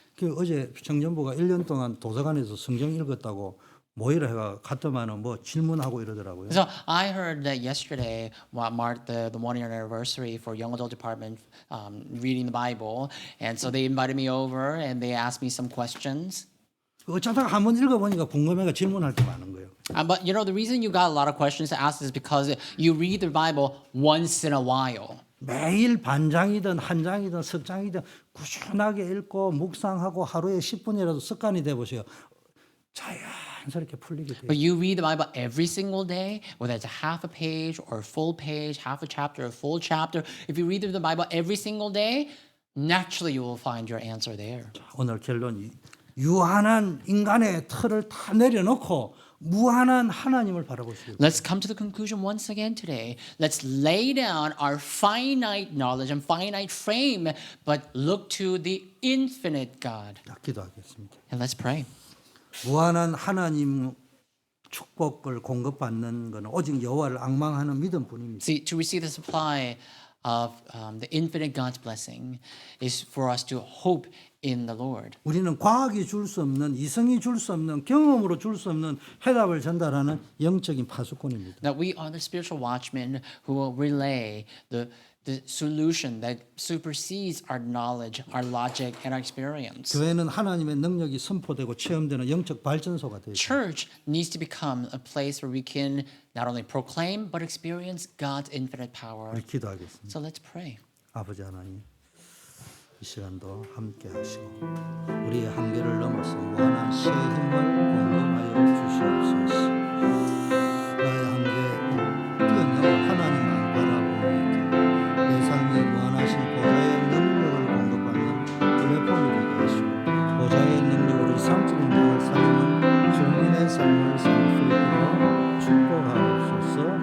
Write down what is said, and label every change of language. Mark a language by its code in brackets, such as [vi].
[ko] 그 어제 정전부가 1년 동안 도서관에서 성경 읽었다고 모이라 해가 갔더만은 뭐 질문하고 이러더라고요. [en] So I heard that yesterday marked the 1-year anniversary for Young Adult Department reading the Bible. And so they invited me over and they asked me some questions. [ko] 어쩌다가 한번 읽어보니까 궁금해가 질문할 게 많은 거예요. [en] But the reason you got a lot of questions to ask is because you read the Bible once in a while. [ko] 매일 반장이든 한 장이든 석 장이든 꾸준하게 읽고 묵상하고 하루에 10분이라도 습관이 돼 보세요. 자연스럽게 풀리게 돼요. [en] But you read the Bible every single day, whether it's a half a page or a full page, half a chapter, a full chapter. If you read the Bible every single day, naturally you will find your answer there. [ko] 오늘 결론이 유한한 인간의 틀을 다 내려놓고 무한한 하나님을 바라보시오. [en] Let's come to the conclusion once again today. Let's lay down our finite knowledge and finite frame, but look to the infinite God. [ko] 기도하겠습니다. [en] And let's pray. [ko] 무한한 하나님 축복을 공급받는 것은 오직 여호와를 앙망하는 믿음뿐입니다. [en] See, to receive the supply of the infinite God's blessing is for us to hope in the Lord. [ko] 우리는 과학이 줄 수 없는, 이성이 줄 수 없는, 경험으로 줄 수 없는 해답을 전달하는 영적인 파수꾼입니다. [en] That we are the spiritual watchmen who will relay the solution that supersedes our knowledge, our logic, and our experience. [ko] 교회는 하나님의 능력이 선포되고 체험되는 영적 발전소가 되죠. [en] Church needs to become a place where we can not only proclaim but experience God's infinite power. [ko] 우리 기도하겠습니다. [en] So let's pray. [ko] 아버지 하나님, 이 시간도 함께 하시고 우리의 한계를 넘어서 무한한 시의 힘을 공급하여 주시옵소서. 나의 한계를 뛰어넘어 하나님만 바라보니까 내 삶이 무한하신 보좌의 능력을 공급받는 플랫폼이 되게 하시고 보좌의 능력으로 삶적인 장을 살리는 주민의 삶을 살 수 있도록 축복하옵소서.